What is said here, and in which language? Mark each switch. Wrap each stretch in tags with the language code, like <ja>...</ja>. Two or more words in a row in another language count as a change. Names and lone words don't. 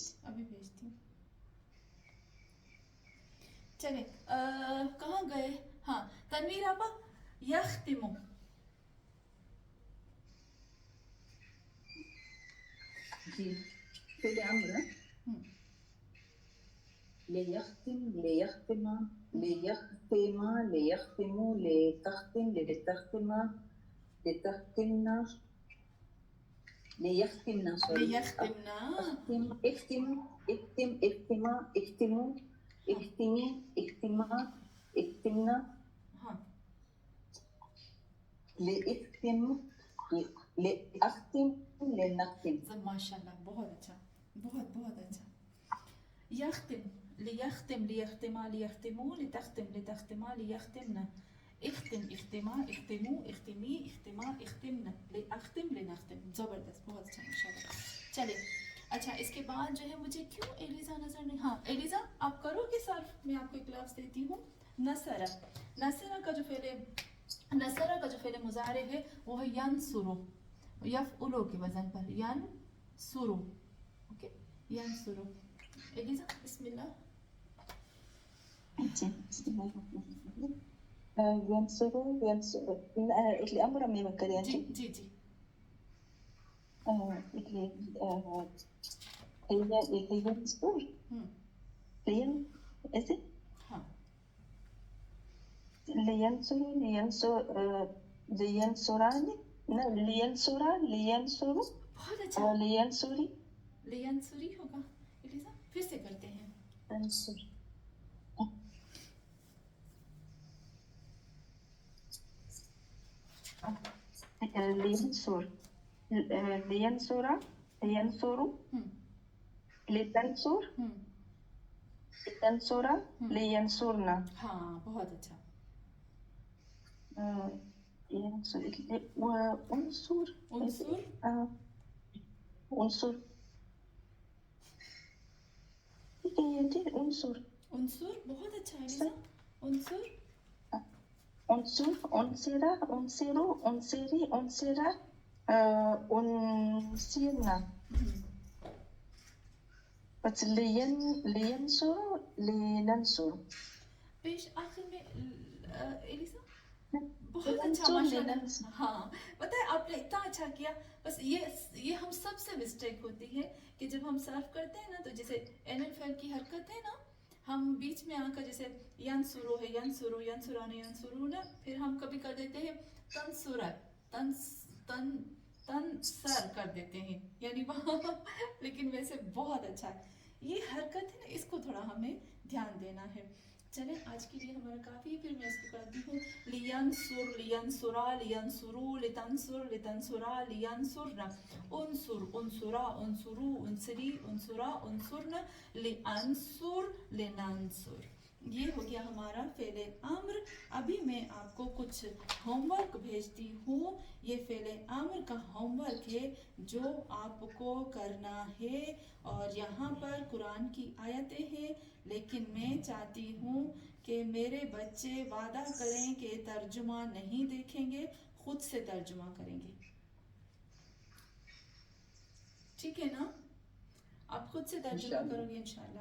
<hi>अभी भेजती हूँ। चले कहाँ गए? हाँ तनवीर आपा, यख्तिमु जी फिर अम्र</hi> <ar>ليختم ليختم ليختم ليختموا لتختم لتختم لتختمنا ليختمنا سوري ليختمنا اختم اختم اختم اختما اختموا اختمي اختما اختمنا</ar> <hi>हाँ</hi> <ar>لأختم لأختم لنختم</ar> <hi>सब माशाल्लाह बहुत अच्छा बहुत बहुत अच्छा</hi> <ar>يختم ليختم ليختما ليختموا لتختم لتختما ليختمنا اختم اختما اختموا اختمي اختما اختمنا لأختم لنختم</ar> <hi>ज़बरदस्त बहुत अच्छा माशाल्लाह चलिए अच्छा इसके बाद जो है मुझे क्यों एलिजा नजर नहीं हाँ एलिजा आप करोगे सर्फ मैं आपको एक लफ्ज़ देती हूँ नसरा नसरा का जो फेले नसरा का जो फेले मुजारे है वो है</hi> <ar>يَنْصُرُ يَفْعُلُ</ar> <hi>के वजन पर यनसुरु ओके यनसुरु एलिजा बिस्मिल्लाह</hi> <ar>ينصروا الأمر من مكان</ar> <hi>जी जी जी</hi> <ar>هي ينصر إيه</ar> <hi>हाँ</hi> <ar>لينصر لينصران لينصر لينصروا</ar> <hi>बहुत अच्छा</hi> <ar>لينصري</ar> <hi>लियनसुरी होगा एलिजा फिर से करते हैं</hi> <ar>ينصر لينصر لينصر لينصروا لتنصر لتنصر لينصرنا</ar> <hi>हाँ बहुत अच्छा</hi> <ar>ينصر وانصر انصر انصر انصر انصر</ar> <hi>बहुत अच्छा एलिजा</hi> <ar>انصر انصر انصر انصروا انصري انصر انصرنا بس لينصر لننصر</ar> <hi>पेश आखिर में एलिजा बहुत अच्छा माशाल्लाह हाँ पता है आपने इतना अच्छा किया बस ये हम सबसे मिस्टेक होती है कि जब हम सर्व करते हैं ना तो जैसे एनएफएल की हरकत है ना हम बीच में आकर जैसे यनसुरु है</hi> <ar>يَنْصُرُ يَنْصُرَانِ يَنْصُرُ</ar> <hi>ना फिर हम कभी कर देते हैं तनसुरा तन तन तन सर कर देते हैं यानी वहाँ लेकिन वैसे बहुत अच्छा है ये हरकत है ना इसको थोड़ा हमें ध्यान देना है चले आज के लिए हमारा काफ़ी है फिर मैं इसको करती हूँ</hi> <ar>لِيَنْصُرْ لِيَنْصُرَا لِيَنْصُرُوا لِتَنْصُرْ لِتَنْصُرَا لِيَنْصُرْنَ اُنْصُرْ اُنْصُرَا اُنْصُرُوا اُنْصُرِي اُنْصُرَا اُنْصُرْنَ لِأَنْصُرْ لِنَنْصُرْ</ar> <hi>ये हो गया हमारा फेले अम्र अभी मैं आपको कुछ होमवर्क भेजती हूँ ये फेले अम्र का होमवर्क है जो आपको करना है और यहाँ पर कुरान की आयतें हैं लेकिन मैं चाहती हूँ कि मेरे बच्चे वादा करें कि तर्जुमा नहीं देखेंगे खुद से तर्जुमा करेंगे ठीक है ना आप खुद से तर्जुमा करोगे इंशाल्लाह</hi>